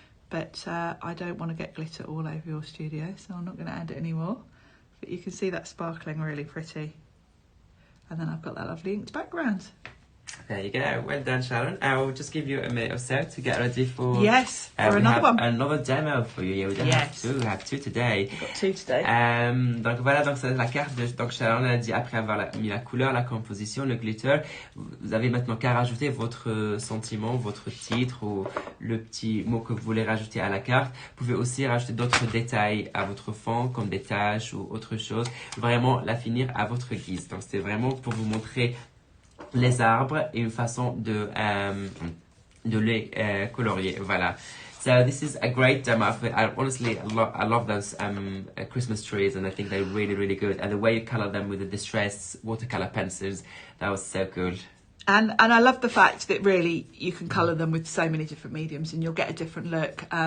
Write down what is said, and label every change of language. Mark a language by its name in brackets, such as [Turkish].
[English] But I don't want to get glitter all over your studio, so I'm not going to add it anymore. But you can see that sparkling really pretty. And then I've got that lovely inked background. There you go. Well done, Sharon. I will just give you a minute or so to get ready for... Yes, for we another have one. Another demo for you. Yeah, we don't have two. We have two today. We've got two today. [French] Donc voilà, donc c'est la carte de donc Sharon a dit après avoir mis la couleur, la composition, le glitter, vous avez maintenant qu'à rajouter votre sentiment, votre titre ou le petit mot que vous voulez rajouter à la carte. Vous pouvez aussi rajouter d'autres détails à votre fond comme des taches ou autre chose. Vraiment la finir à votre guise. Donc c'était vraiment pour vous montrer les arbres et une façon de les colorier. [English] Voilà. So this is a great demo. Honestly, I love those Christmas trees, and I think they're really, really good. And the way you color them with the distress watercolor pencils, that was so cool. And I love the fact that really you can colour them with so many different mediums and you'll get a different look.